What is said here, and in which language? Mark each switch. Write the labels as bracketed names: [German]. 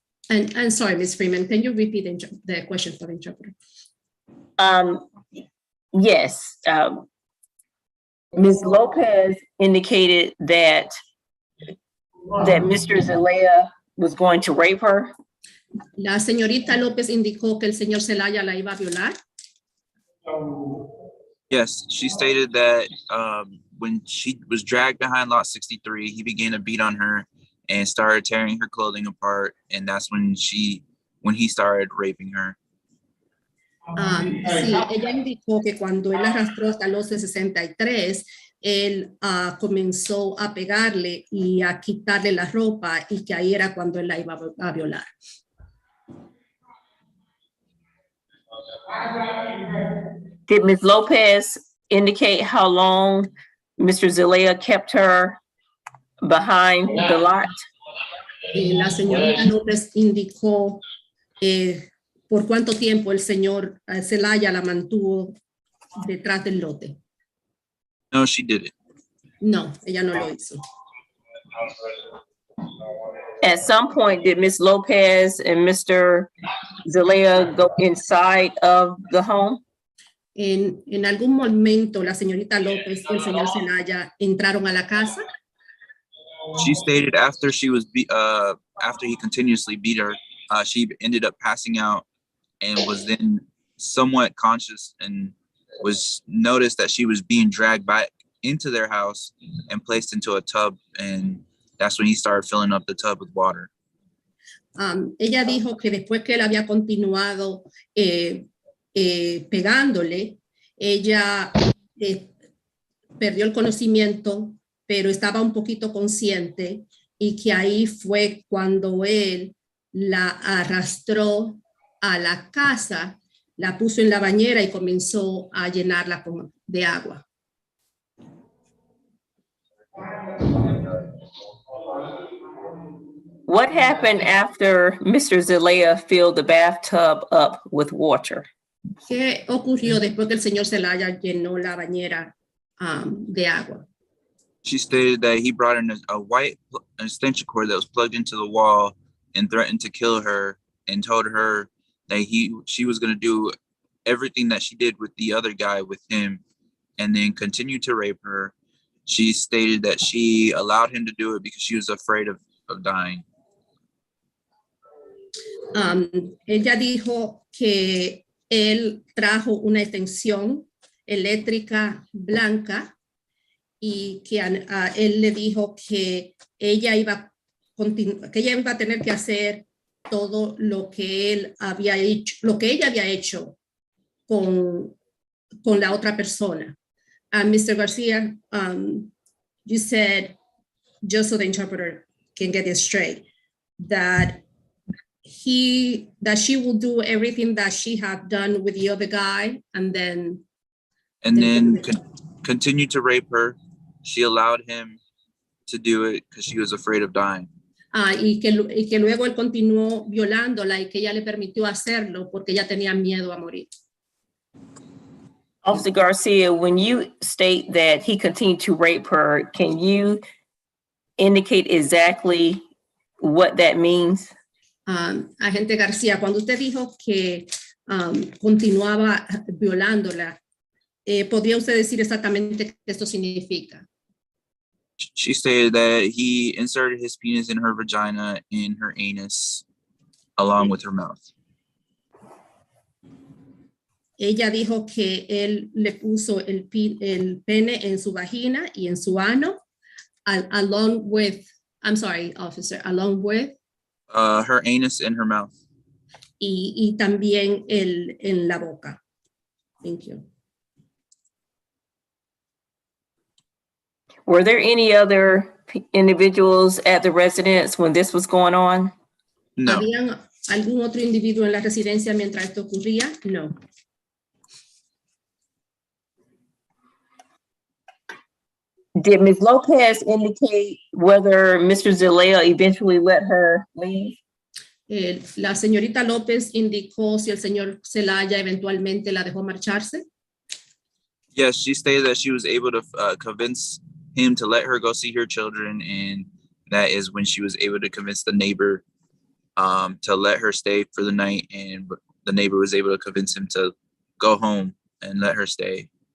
[English] And sorry, Ms. Freeman, can you repeat the question for the interpreter? Yes. Ms. Lopez indicated that Mr. Zelaya was going to rape her. [Spanish] La señorita López indicó que el señor Zelaya la iba a violar. [English] Yes, she stated that when she was dragged behind lot 63, he began to beat on her and started tearing her clothing apart. And that's when he started raping her. [Spanish] Sí, ella indicó que cuando él arrastró hasta los 63, él comenzó a pegarle y a quitarle la ropa y que ahí era cuando él la iba a violar. [English] Did Ms. Lopez indicate how long Mr. Zelaya kept her behind the lot? [Spanish] La señorita López indicó por cuánto tiempo el señor Zelaya la mantuvo detrás del lote. [English] No, she didn't. [Spanish] No, ella no lo hizo. [English] At some point, did Ms. Lopez and Mr. Zelaya go inside of the home? [Spanish] En algún momento la señorita López y el señor Zelaya entraron a la casa. [English] She stated after after he continuously beat her, she ended up passing out and was then somewhat conscious and was noticed that she was being dragged back into their house and placed into a tub, and that's when he started filling up the tub with water. [Spanish] Ella dijo que después que él había continuado pegándole, ella perdió el conocimiento, pero estaba un poquito consciente y que ahí fue cuando él la arrastró a la casa, la puso en la bañera y comenzó a llenarla de agua. [English] What happened after Mr. Zelaya filled the bathtub up with water? [Spanish] ¿Qué ocurrió después que el señor Zelaya llenó la bañera de agua? [English] She stated that he brought in a white extension cord that was plugged into the wall and threatened to kill her and told her that she was going to do everything that she did with the other guy with him and then continued to rape her. She stated that she allowed him to do it because she was afraid of dying. [Spanish] Ella dijo que él trajo una extensión eléctrica blanca y que él le dijo que ella iba a tener que hacer todo lo que él había hecho, lo que ella había hecho con la otra persona. [English] Mr. Garcia, you said, just so the interpreter can get this straight, that she will do everything that she had done with the other guy and then continued to rape her. She allowed him to do it because she was afraid of dying. [Spanish] Y que luego él continuó violándola y que ella le permitió hacerlo porque ella tenía miedo a morir. [English] Officer Garcia, when you state that he continued to rape her, can you indicate exactly what that means? [Spanish] Agente García, cuando usted dijo que continuaba violándola, ¿podría usted decir exactamente qué esto significa? [English] She stated that he inserted his penis in her vagina and her anus along with her mouth. [Spanish] Ella dijo que él le puso el pene en su vagina y en su ano, [English] along with, I'm sorry, officer, along with. Her anus and her mouth. [Spanish] Y también en la boca. [English] Thank you. Were there any other individuals at the residence when this was going on? No. [Spanish] ¿Habían algún otro individuo en la residencia mientras esto ocurría? No. [English] Did Ms. Lopez indicate whether Mr. Zelaya eventually let her leave? [Spanish] La señorita López indicó si el señor Zelaya eventualmente la dejó marcharse. [English] Yes, she stated that she was able to convince him to let her go see her children, and that is when she was able to convince the neighbor to let her stay for the night, and the neighbor was able to convince him to go home and let her stay.